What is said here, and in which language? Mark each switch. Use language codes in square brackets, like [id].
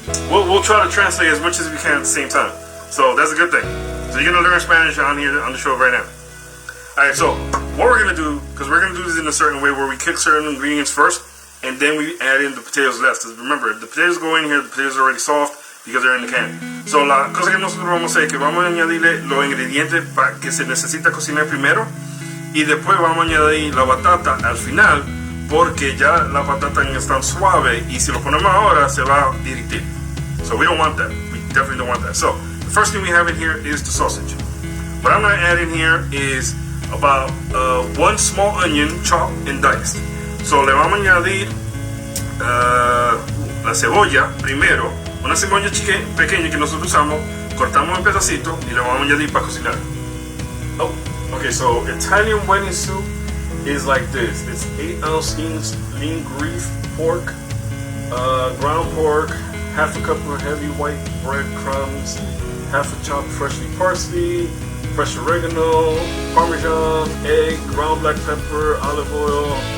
[en] We'll try to translate as much as we can at the same time. So that's a good thing. So you're gonna learn Spanish on here on the show right now. Alright, so what we're gonna do, because we're gonna do this in a certain way where we cook certain ingredients first and then we add in the potatoes last. Because remember, the potatoes go in here, the potatoes are already soft because they're in the can. [es] So la cosa que nosotros vamos a hacer es que vamos a añadirle los ingredientes para que se necesita cocinar primero y después vamos a añadir la batata al final porque ya las batatas están suaves y si lo ponemos ahora se va a derretir. [en] So we don't want that. We definitely don't want that. So the first thing we have in here is the sausage. What I'm going to add in here is about one small onion chopped and diced. [es] So le vamos a añadir la cebolla primero. Una cebolla pequeña que nosotros usamos, cortamos en pedacitos y la vamos a añadir para cocinar. [en] Oh, okay, so Italian wedding soup is like this. It's 8-ounce lean beef pork, ground pork, half a cup of heavy white breadcrumbs, half a chopped freshly parsley, fresh oregano, parmesan, egg, ground black pepper, olive oil,